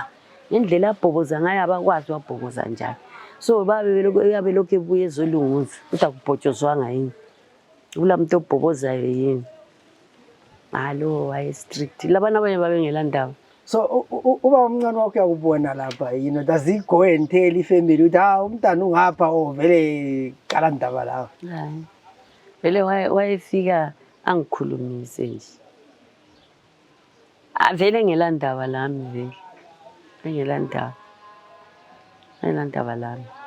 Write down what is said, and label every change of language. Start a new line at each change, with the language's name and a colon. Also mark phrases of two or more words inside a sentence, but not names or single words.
North Ndebele: Ngendlela abhoboza ngayo abakwazi wabhoboza njalo. So uyabe lokho ebuye ezolunguza ukuthi akubhotshozwanga yini. Ulamuntu obhobozayo yini. Alo waye strict. Labana abanye babengela ndaba. So uba umncane wakho yakubona lapha
English: does he go and tell
North Ndebele: ifamily ukuthi umntana ungapha vele qala ndaba la? Hayi. Vele wayefika angikhulumise nje. Vele ngela ndaba lami vele. Ngela ndaba lami.